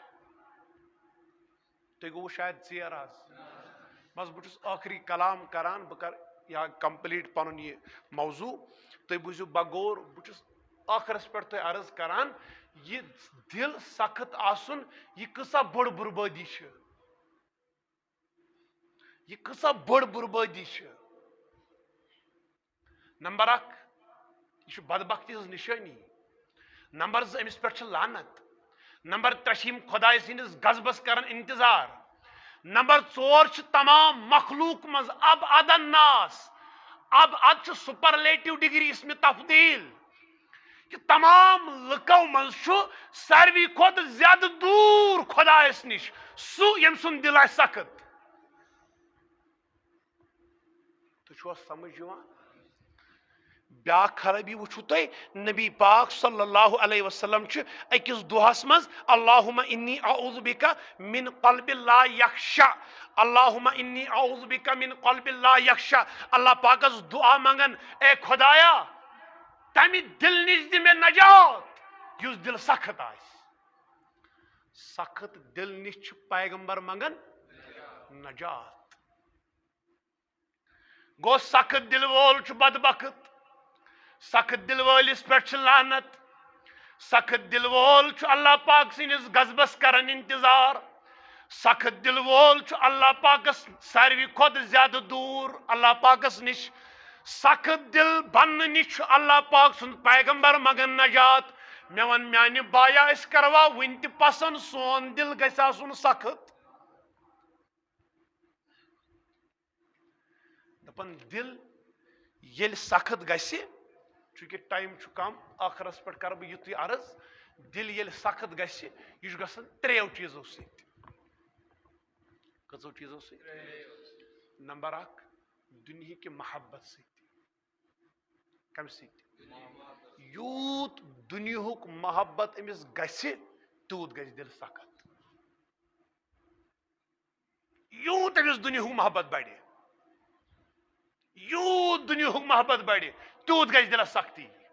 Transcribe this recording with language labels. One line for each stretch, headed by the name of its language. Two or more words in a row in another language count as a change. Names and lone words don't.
Kashmiri: تھی گو شاید ژیر آز بس بہس آخری کلام کران بہ کر یا کمپلیٹ پن یہ موضوع تھی بوزو بغور بہس آخرس پہ تھی عرض کران یہ دل سخت آسن یہ کسا بڑ بربادی چھ. یہ کسا بڑ بربادی چھ. نمبر اک یہ بدبختی ہز نشانی. نمبر زٕ امس پہ لعنت. نمبر ترٛےٚ خدائے سندس غضبس کران انتظار. نمبر ژور تمام مخلوق مز
Arabic: اب اد الناس.
Kashmiri: اب اد
English: superlative degree
Kashmiri: اسم تفضیل کہ تمام لکو مز ساروی کھت زیادہ دور خدایس نش سہ یم سن دل آ سخت. تو سمجھ بیاکھ خرابی وچھو تھی نبی پاک
Arabic: صلی اللہ علیہ وسلم
Kashmiri: اکس دہس مز
Arabic: اللہم انی اعوذ بک من قلب لا یخشع. اللہم انی اعوذ بک من قلب لا یخشع.
Kashmiri: اللہ پاکس دعا منگن اے خدایا تمہ دل نش دی میں نجات یس دل سخت آس. سخت دل نش پیغمبر منگن نجات. گو سخت دل وول بدبخت. سخت دل وولس پہ لعنت. سخت دل وول اللہ پاک سنس غضبس کران انتظار. سخت دل وول اللہ پاکس ساروی کھت زیادہ دور اللہ پاکس نش. سخت دل بن نش اللہ پاک سن پیغمبر مگن نجات. مے ون میانہ بایا اس کروا ون تہ پسند سون دل گژھِ آسُن سخت. دپن دل یل سخت گژھِ چونکہ ٹائم کم آخرس پہ کر بہ یتھے عرض دل یل سخت گژھِ یہ گژھان تریو چیزو سۭتۍ. کژو چیزو سۭتۍ؟ نمبر اک دنیا کی محبت سۭتۍ. کم سۭتۍ؟ یوت دنیاہُک محبت امس گژھِ تیوت گژھِ دل سخت. یوت امس دنیاہُک محبت بڑِ یوت دنیاہُک محبت بڑِ تیوت گژھِ دلس سختی.